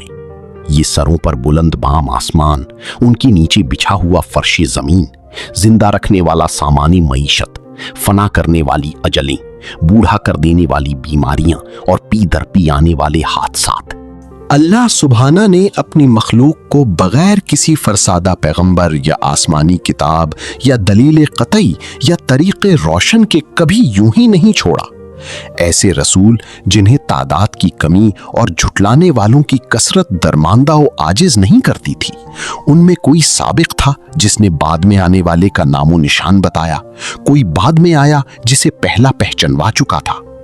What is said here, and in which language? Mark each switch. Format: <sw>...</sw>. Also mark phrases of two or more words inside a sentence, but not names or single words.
<ur>یہ سروں پر بلند بام آسمان، ان کے نیچے بچھا ہوا فرش زمین، زندہ رکھنے والا سامانی معیشت، فنا کرنے والی اجلیں، بوڑھا کر دینے والی بیماریاں اور پی در پی آنے والے حادثات، اللہ سبحانہ نے اپنی مخلوق کو بغیر کسی فرسادہ پیغمبر یا آسمانی کتاب یا دلیل قطعی یا طریق روشن کے کبھی یوں ہی نہیں چھوڑا۔ ایسے رسول جنہیں تعداد کی کمی اور جھٹلانے والوں کی کثرت درماندہ و عاجز نہیں کرتی تھی، ان میں کوئی سابق تھا جس نے بعد میں آنے والے کا نام و نشان بتایا، کوئی بعد میں آیا جسے پہلا پہچنوا چکا تھا۔</ur>